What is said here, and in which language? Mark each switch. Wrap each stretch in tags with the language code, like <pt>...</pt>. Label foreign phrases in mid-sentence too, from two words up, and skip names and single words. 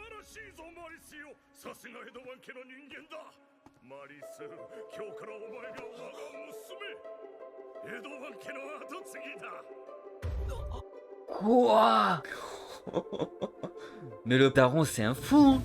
<ja>しいぞマリスよ。さすが江戸湾家の人間だ。マリス、今日からお前が我が娘。江戸湾家の後継ぎだ。</ja> <fr>Quoi? Mais le daron c'est un fou, hein.</fr>